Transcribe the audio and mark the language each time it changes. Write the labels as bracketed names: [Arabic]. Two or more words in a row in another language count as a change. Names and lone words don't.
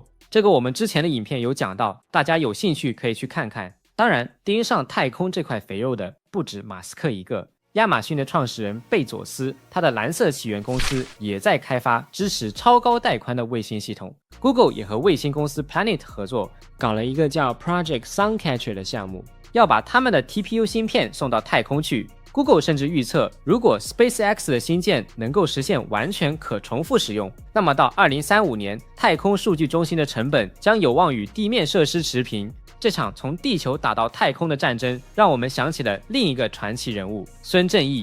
[Chinese] 這個我們之前的影片有講到，大家有興趣可以去看看。當然，盯上太空這塊肥肉的不止馬斯克一個，亞馬遜的創始人貝佐斯，他的藍色起源公司也在開發支持超高帶寬的衛星系統。Google 也和衛星公司 Planet 合作，搞了一個叫 Project Suncatcher 的項目，要把他們的 TPU 芯片送到太空去。Google 甚至預測，如果 SpaceX 的新建能夠實現完全可重複使用，那麼到2035年，太空數據中心的成本將有望與地面設施持平。這場從地球打到太空的戰爭，讓我們想起了另一個傳奇人物孫正義。